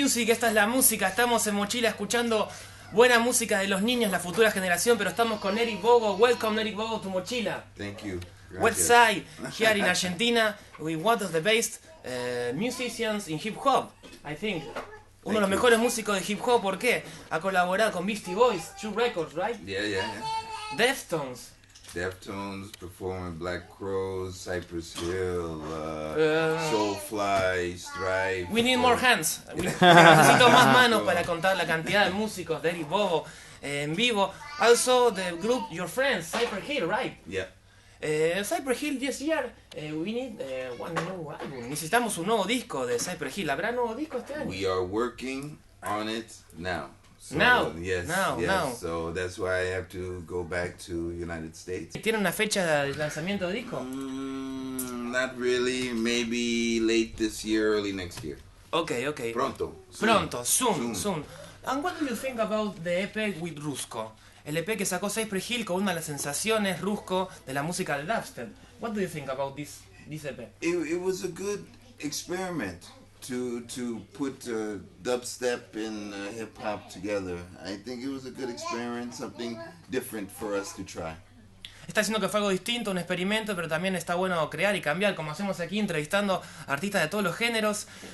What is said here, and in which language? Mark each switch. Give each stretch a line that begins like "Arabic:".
Spanish: Esta es la música, estamos en Moochila escuchando buena música de los niños, la futura generación, pero estamos con ERIC Bobo.
English: Welcome ERIC Bobo to Moochila. Thank you. West Side, here in Argentina, with one of the best musicians in hip hop, I think.
Spanish: Uno de los mejores músicos de hip hop, ¿por qué? Ha colaborado con Beastie Boys,
English: 2 records, right? Yeah. Deftones, performing Black Crows, Cypress Hill, Soulfly, Strife. We need more hands.
Spanish: Necesito más manos para contar la cantidad de músicos de ERIC Bobo en vivo.
English: Also the group, your friends, Cypress Hill, right? Yeah. Cypress Hill this year, we need one new album.
Spanish: Necesitamos un nuevo disco de Cypress Hill. ¿Habrá nuevo disco este año?
English: We are working on it now. So, now. So that's why I have to go back to United States.
Spanish: ¿Tiene una fecha de lanzamiento de disco?
English: Not really. Maybe late this year, early next year. Okay.
Spanish: Pronto.
English: Soon. And what do you think about the EP with Rusko?
Spanish: El EP que sacó Cypress Hill con una de las sensaciones Rusko de la música del dubstep.
English: What do you think about this EP? It was a good experiment to put dubstep and hip hop together. I think it was a good experiment, something different for us to try.
Spanish: Está diciendo que fue algo distinto, un experimento, pero también está bueno crear y cambiar, como hacemos aquí entrevistando artistas de todos los géneros.